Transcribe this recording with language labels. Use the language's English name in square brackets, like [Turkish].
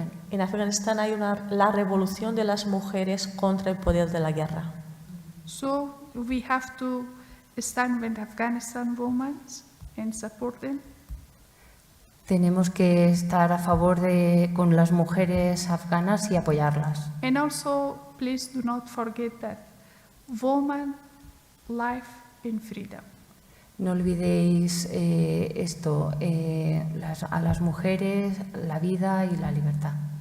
[Spanish] En Afganistán hay la revolución de las mujeres contra el poder de la guerra. [English] So we have to stand with Afghanistan women and support them. [Spanish] Tenemos que estar a favor con las mujeres afganas y apoyarlas. [English] And also, please do not forget that woman, life and freedom. [Spanish] No olvidéis esto, a las mujeres, la vida y la libertad.